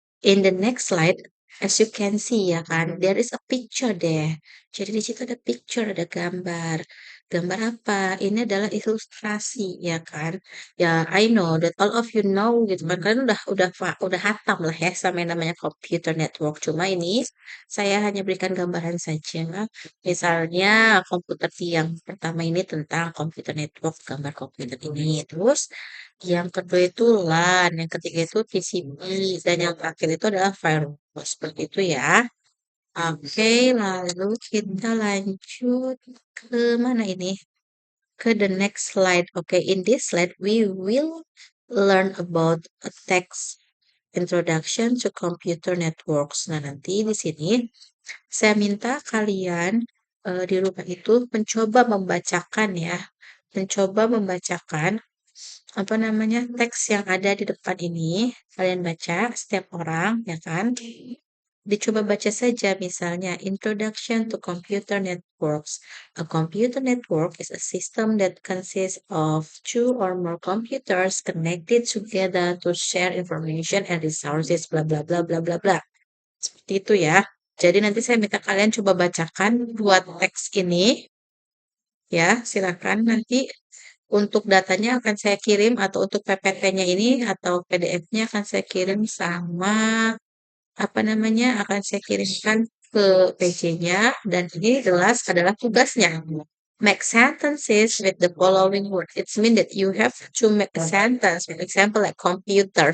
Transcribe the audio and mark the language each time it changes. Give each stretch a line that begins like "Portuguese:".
English: In the next slide, as you can see
Indonesian: ya kan,
English: there is a picture there.
Indonesian: Jadi di situ ada picture, ada gambar. Gambar apa? Ini adalah ilustrasi ya kan. Ya, I know that all of you know gitu kan. Kalian udah hatam lah ya sama yang namanya computer network. Cuma ini saya hanya berikan gambaran saja. Misalnya komputer yang pertama ini tentang computer network, gambar komputer ini. Terus yang kedua itu LAN, yang ketiga itu TCP, dan yang terakhir itu adalah firewall. Seperti itu ya. Oke, lalu kita lanjut ke mana ini? Ke
English: the next slide. Oke, in this slide we will learn about a text introduction to computer networks.
Indonesian: Nah, nanti di sini saya minta kalian di rumah itu mencoba membacakan ya, mencoba membacakan apa namanya, teks yang ada di depan ini, kalian baca setiap orang, ya kan? Dicoba baca saja misalnya Introduction to Computer Networks.
English: A computer network is a system that consists of two or more computers connected together to share information and resources, bla bla bla bla bla bla.
Indonesian: Seperti itu ya. Jadi nanti saya minta kalian coba bacakan dua teks ini, ya. Silakan nanti untuk datanya akan saya kirim atau untuk PPT-nya ini atau PDF-nya akan saya kirim sama apa namanya akan saya kirimkan ke PJ-nya dan ini jelas adalah tugasnya.
English: Make sentences with the following words. It means that you have to make a sentence, for example, like computer.